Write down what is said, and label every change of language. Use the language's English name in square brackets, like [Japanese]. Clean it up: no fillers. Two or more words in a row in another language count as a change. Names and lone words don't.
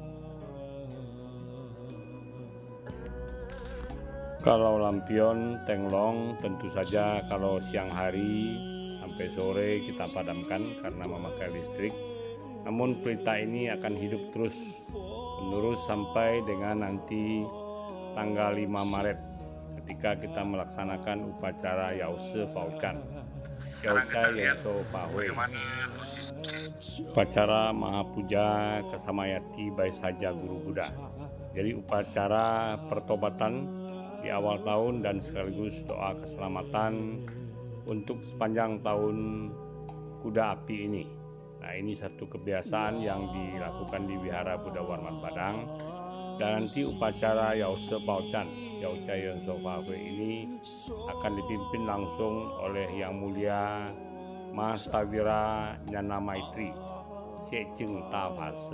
[Indonesian] Kalau lampion tenglong tentu saja kalau siang hari sampai sore kita padamkan karena memakai listrik. Namun pelita ini akan hidup terus menerus sampai dengan nanti tanggal 5 Maret ketika kita melaksanakan upacara Yause Paucan, Xiaocai Yenso Pahwe, upacara Mahapuja Kesamayati Baisaja Guru Buddha. Jadi upacara pertobatan di awal tahun dan sekaligus doa keselamatan untuk sepanjang tahun kuda api ini. Nah, ini satu kebiasaan yang dilakukan di Wihara Buddha Warman Padang. Dan nanti upacara Yause Paucan, Xiaocai Yenso Pahwe ini akan dipimpin langsung oleh Yang Mulia Mas Tawira Nyana Maitri Seceng Tafase.